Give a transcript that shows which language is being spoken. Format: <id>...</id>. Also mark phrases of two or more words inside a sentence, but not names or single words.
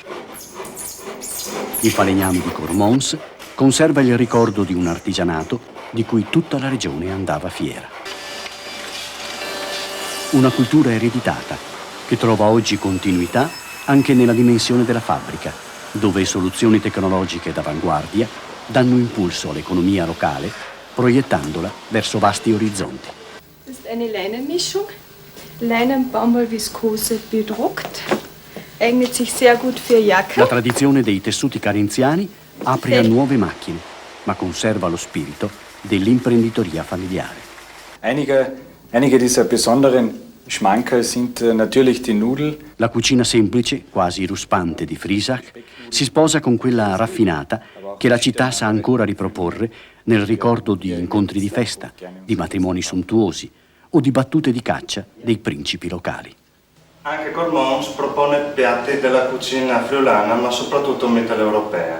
<it>Il falegname di Cormons conserva il ricordo di un artigianato di cui tutta la regione andava fiera. Una cultura ereditata che trova oggi continuità anche nella dimensione della fabbrica, dove soluzioni tecnologiche d'avanguardia danno impulso all'economia locale, proiettandola verso vasti orizzonti.</it> <de>Das ist eine Leinenmischung, Leinen-Baumwollviskose bedruckt, eignet sich sehr gut für Jacken.</de> <it>La tradizione dei tessuti carinziani apre a nuove macchine, ma conserva lo spirito dell'imprenditoria familiare.</it> <de>Einige dieser besonderen Schmankerl sind natürlich die Nudeln.</de> <it>La cucina semplice, quasi ruspante di Frisac, si sposa con quella raffinata che la città sa ancora riproporre nel ricordo di incontri di festa, di matrimoni sontuosi o di battute di caccia dei principi locali. Anche Cormons propone piatti della cucina friulana, ma soprattutto mitteleuropea.</it>